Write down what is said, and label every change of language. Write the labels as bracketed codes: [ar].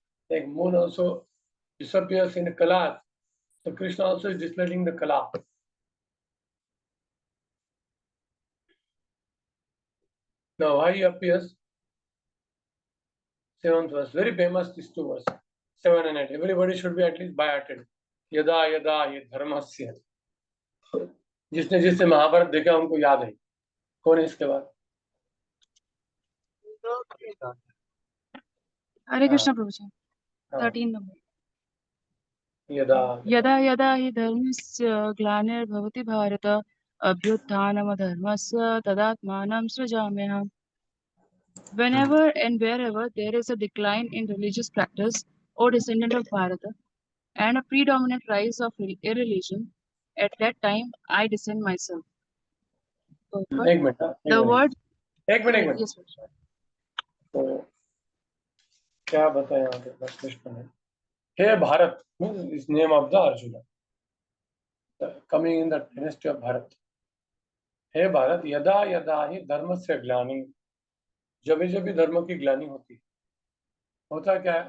[en] Like moon also disappears in a kala. So Krishna also is displaying the kala. Now why he appears? 7th verse. Very famous these 2 verses. 7 and 8. Everybody should be at least by hearted. [sa] Yada yada ye dharmasya. [hi] जिसने महाभारत देखा उनको याद है. कौन है इसके बाद? [en] Hare Krishna Prabhuji. 13 number. [sa] यदा यदा यदा हि धर्मस्य ग्लानिर्भवति भारत अभ्युत्थानमधर्मस्य तदात्मानं सृजाम्यहम्. [en] Whenever and wherever there is a decline in religious practice, O descendant of Bharata, and a predominant rise of irreligion, at that time I descend myself. [hi] एक मिनट. [en] The word. [hi] एक minute. [en] Yes, sir. [hi] तो क्या बताया यहाँ पे कृष्ण ने? [en] हे Bharat is name of the Arjuna. Coming in the dynasty of Bharat. [sa] हे भारत यदा यदा ही धर्म से ग्लानि, [hi] जब जब भी धर्म की ग्लानि होती, होता क्या है?